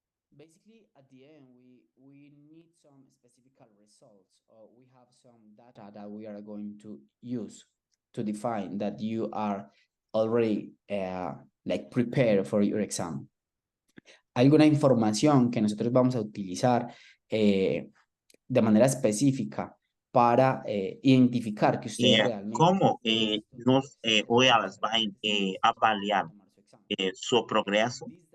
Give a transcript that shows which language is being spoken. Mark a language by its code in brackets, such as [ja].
[en] Basically, at the end, we need some specific results, or we have some data that we are going to use to define that you are already like prepared for your exam. [es] Alguna información que nosotros vamos a utilizar de manera específica para identificar que ustedes realmente [pt] Como ou elas vão avaliar seu progresso?